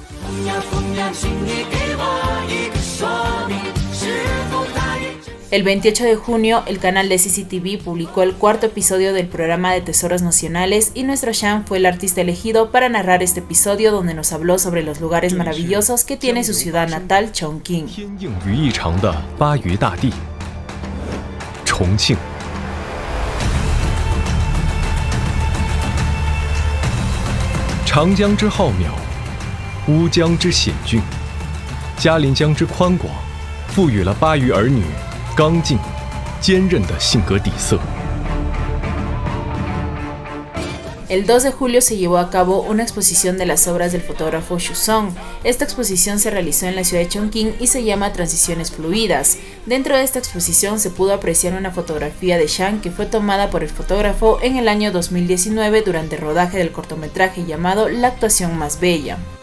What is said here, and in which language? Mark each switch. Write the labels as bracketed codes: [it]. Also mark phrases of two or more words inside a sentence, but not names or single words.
[es] El 28 de junio, el canal de CCTV publicó el cuarto episodio del programa de Tesoros Nacionales y nuestro Shang fue el artista elegido para narrar este episodio donde nos habló sobre los lugares maravillosos que tiene su ciudad natal, Chongqing. [zh] 重庆，长江之浩渺，乌江之险峻，嘉陵江之宽广，赋予了巴渝儿女刚劲、坚韧的性格底色。 [es] El 2 de julio se llevó a cabo una exposición de las obras del fotógrafo Xu Song. Esta exposición se realizó en la ciudad de Chongqing y se llama Transiciones Fluidas. Dentro de esta exposición se pudo apreciar una fotografía de Shang que fue tomada por el fotógrafo en el año 2019 durante el rodaje del cortometraje llamado La actuación más bella.